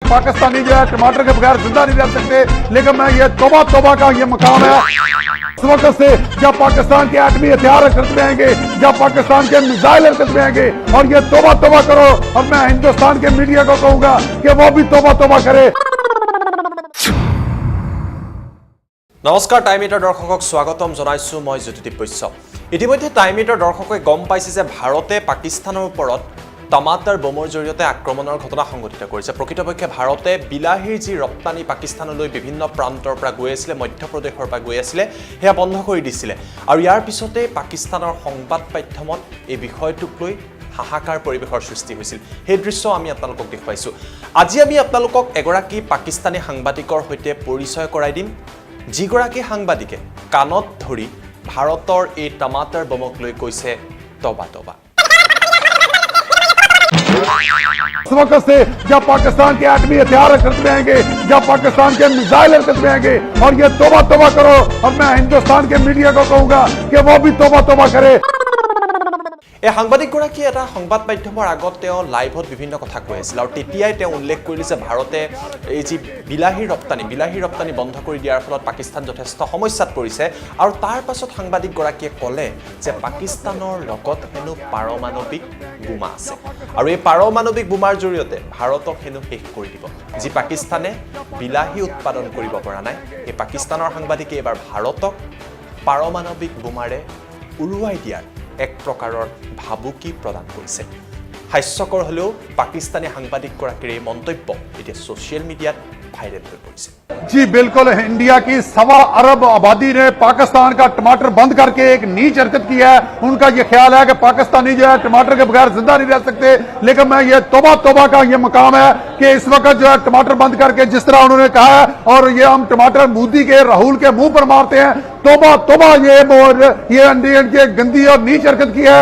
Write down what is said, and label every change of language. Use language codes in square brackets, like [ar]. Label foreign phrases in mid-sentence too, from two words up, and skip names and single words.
[hi] पाकिस्तानी जो है टमाटर के बगैर जिंदा नहीं रह सकते, लेकिन मैं ये तौबा तौबा का ये मकाम है इस वक्त से जब पाकिस्तान के एटमी हथियार हरकत में आएंगे, जब पाकिस्तान के मिसाइल हरकत में आएंगे, और ये तौबा तौबा करो। और मैं हिंदुस्तान के मीडिया को कहूंगा कि वो भी तौबा तौबा करे। [as] নমস্কাৰ, টাইম এটৰ দৰ্শকক স্বাগতম জনাইছো মই জ্যোতিদীপ বৈশ্য। ইতিমধ্যে টাইম এटर দৰ্শকে গম পাইছে যে ভাৰতে পাকিস্তানৰ ওপৰত টমাটাৰ বোমৰ জৰিয়তে আক্ৰমণৰ ঘটনা সংঘটিত কৰিছে। প্ৰকৃতপক্ষে ভাৰতে বিলাহীৰ যি ৰপ্তানি পাকিস্তানলৈ বিভিন্ন প্ৰান্তৰ পৰা গৈ আছিল, মধ্যপ্ৰদেশৰ পৰা গৈ আছিল, সেয়া বন্ধ কৰি দিছিলে। আৰু ইয়াৰ পিছতে পাকিস্তানৰ সংবাদ মাধ্যমত এই বিষয়টোক লৈ হাহাকাৰ পৰিৱেশৰ সৃষ্টি হৈছিল। সেই দৃশ্য আমি আপোনালোকক দেখুৱাইছো। আজি আমি আপোনালোকক এগৰাকী পাকিস্তানী সাংবাদিকৰ সৈতে পৰিচয় কৰাই দিম, যিগৰাকী সাংবাদিকে কাণত ধৰি ভাৰতৰ এই টমাটাৰ বমক লৈ কৈছে তবা তবা। [hi] इस वक्त से जब पाकिस्तान के एटमी हथियार हरकत में आएंगे, जब पाकिस्तान के मिसाइल हरकत में आएंगे, और ये तौबा तौबा करो। और मैं हिंदुस्तान के मीडिया को कहूंगा कि वो भी तौबा तौबा करे। [as] এই সাংবাদিকগৰাকীয়ে এটা সংবাদ মাধ্যমৰ আগত তেওঁ লাইভত বিভিন্ন কথা কৈ আছিল, আৰু তেতিয়াই তেওঁ উল্লেখ কৰিলে যে ভাৰতে এই যি বিলাহীৰ ৰপ্তানি বন্ধ কৰি দিয়াৰ ফলত পাকিস্তান যথেষ্ট সমস্যাত পৰিছে। আৰু তাৰ পাছত সাংবাদিকগৰাকীয়ে ক'লে যে পাকিস্তানৰ লগত হেনো পাৰমাণৱিক বোমা আছে, আৰু এই পাৰমাণৱিক বোমাৰ জৰিয়তে ভাৰতক হেনো শেষ কৰি দিব। যি পাকিস্তানে বিলাহী উৎপাদন কৰিব পৰা নাই, এই পাকিস্তানৰ সাংবাদিকে এবাৰ ভাৰতক পাৰমাণৱিক বোমাৰে উৰুৱাই দিয়াৰ এক প্ৰকাৰৰ ভাবুকি প্ৰদান কৰিছে। হাস্যকৰ হলেও পাকিস্তানী সাংবাদিকগৰাকীৰ এই মন্তব্য এতিয়া [en] social media [as] ভাইৰেল হৈ পৰিছে। [hi] जी बिल्कुल, इंडिया की 1.25 अरब आबादी ने पाकिस्तान का टमाटर बंद करके एक नीच हरकत की है। उनका ये ख्याल है कि पाकिस्तानी जो है टमाटर के बगैर जिंदा नहीं रह सकते, लेकिन मैं ये तौबा तौबा का ये मकाम है कि इस वक्त जो है टमाटर बंद करके जिस तरह उन्होंने कहा है, और ये हम टमाटर मोदी के राहुल के मुंह पर मारते हैं, तौबा तौबा ये इंडियन की गंदी और नीच हरकत की है।